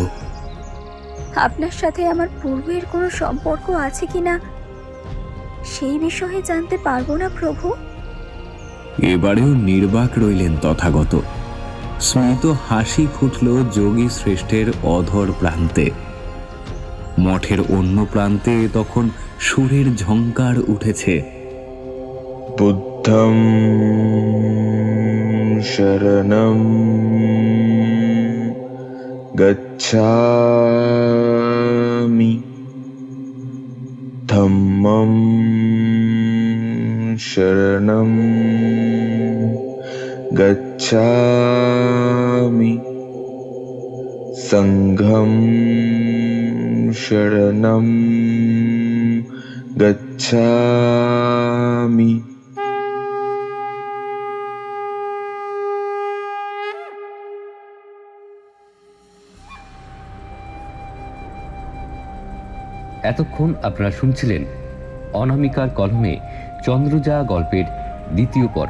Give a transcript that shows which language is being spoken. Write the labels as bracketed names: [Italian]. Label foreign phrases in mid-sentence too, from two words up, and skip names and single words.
[Bangla] আপনার সাথে আমার পূর্বের কোনো সম্পর্ক আছে কিনা সেই বিষয়ে জানতে পারবো না প্রভু? এবারেও নির্বাক রইলেন তথাগত। স্মিত হাসি ফুটল যোগী শ্রেষ্ঠের অধর প্রান্তে। মঠের অন্য প্রান্তে তখন সুরের ঝংকার উঠেছে। [Pali] বুদ্ধং শরণং গচ্ছামি ধম্মং শরণং গচ্ছামি সংঘং শরণং গচ্ছামি। [Bangla] এতক্ষণ আপনারা শুনছিলেন অনামিকার কলমে চন্দ্রজা গল্পের 2য় পর্ব।